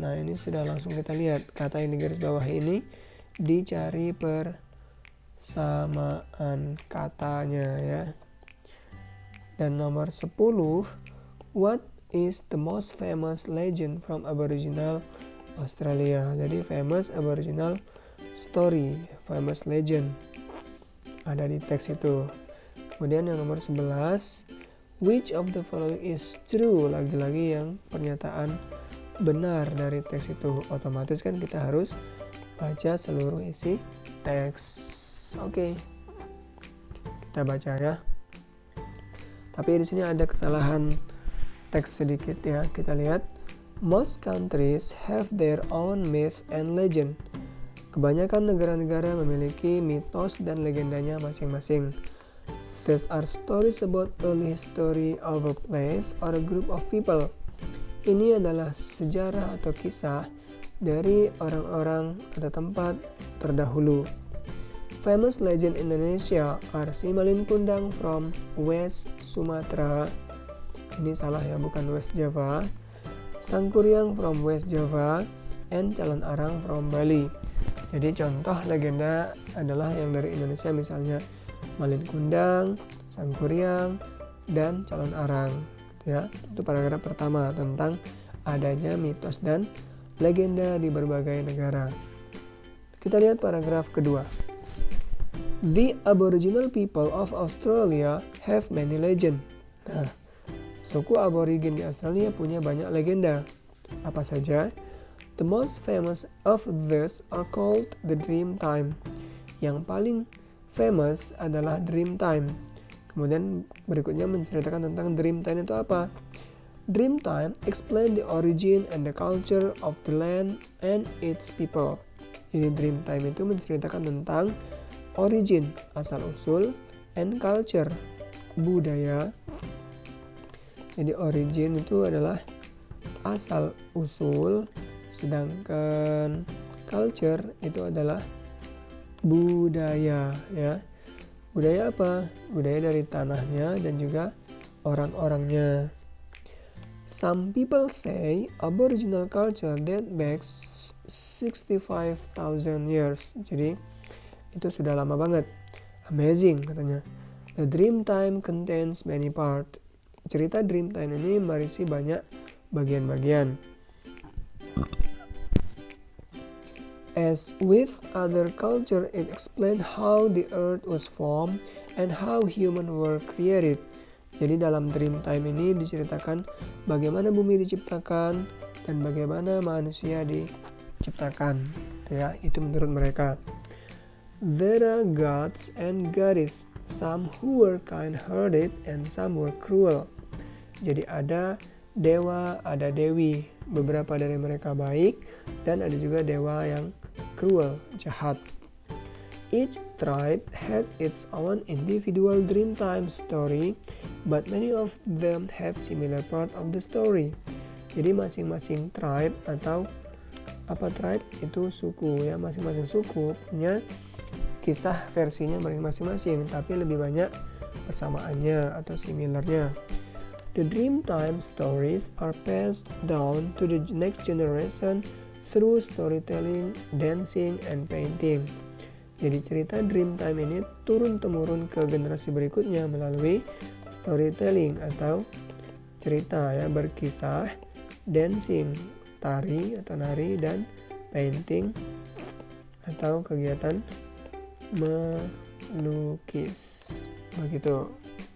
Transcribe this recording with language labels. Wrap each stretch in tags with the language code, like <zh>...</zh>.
<id>Nah, ini sudah langsung kita lihat kata yang di garis bawah ini, dicari persamaan katanya ya. Dan nomor 10,</id> <en>what is the most famous legend from Aboriginal Australia?</en> <id>Jadi</id> <en>famous Aboriginal story, famous legend</en> <id>ada di teks itu. Kemudian yang nomor 11,</id> <en>which of the following is true?</en> <id>Lagi-lagi yang pernyataan benar dari teks itu. Otomatis kan kita harus baca seluruh isi teks. Oke, kita baca ya. Tapi di sini ada kesalahan teks sedikit ya. Kita lihat,</id> <en>most countries have their own myth and legend.</en> <id>Kebanyakan negara-negara memiliki mitos dan legendanya masing-masing.</id> <en>These are stories about early history of a place or a group of people.</en> <id>Ini adalah sejarah atau kisah dari orang-orang atau tempat terdahulu.</id> <en>Famous legend Indonesia are Si Malin Kundang from West Sumatra.</en> <id>Ini salah ya, bukan West Java.</id> <en>Sangkuriang from West Java and Calon Arang from Bali.</en> <id>Jadi contoh legenda adalah yang dari Indonesia, misalnya Malin Kundang, Sangkuriang, dan Calon Arang ya. Itu paragraf pertama tentang adanya mitos dan legenda di berbagai negara. Kita lihat paragraf kedua.</id> <en>The Aboriginal people of Australia have many legends.</en> <id>Nah, suku aborigin di Australia punya banyak legenda. Apa saja?</id> <en>The most famous of these are called the Dreamtime.</en> <id>Yang paling famous adalah Dreamtime. Kemudian berikutnya menceritakan tentang Dreamtime itu apa.</id> <en>Dreamtime explain the origin and the culture of the land and its people.</en> <id>Jadi Dreamtime itu menceritakan tentang origin, asal-usul, and culture, budaya. Jadi origin itu adalah asal-usul, sedangkan culture itu adalah budaya ya. Budaya apa? Budaya dari tanahnya dan juga orang-orangnya.</id> <en>Some people say Aboriginal culture date back 65,000 years.</en> <id>Jadi itu sudah lama banget. Amazing katanya.</id> <en>The Dreamtime contains many parts.</en> <id>Cerita Dreamtime ini berisi banyak bagian-bagian.</id> <en>As with other culture, it explains how the earth was formed and how humans were created.</en> <id>Jadi dalam Dreamtime ini diceritakan bagaimana bumi diciptakan dan bagaimana manusia diciptakan. Ya, itu menurut mereka.</id> <en>There are gods and goddesses some who were kind-hearted and some were cruel.</en> <id>Jadi ada dewa, ada dewi. Beberapa dari mereka baik dan ada juga dewa yang cruel, jahat.</id> <en>Each tribe has its own individual Dreamtime story, but many of them have similar part of the story.</en> <id>Jadi masing-masing tribe atau tribe itu suku ya, masing-masing suku punya kisah versinya masing-masing, tapi lebih banyak persamaannya atau similarnya.</id> <en>The Dreamtime stories are passed down to the next generation through storytelling, dancing, and painting.</en> <id>Jadi cerita Dreamtime ini turun-temurun ke generasi berikutnya melalui storytelling atau cerita ya, berkisah, dancing, tari atau nari, dan painting atau kegiatan melukis. Begitu.</id>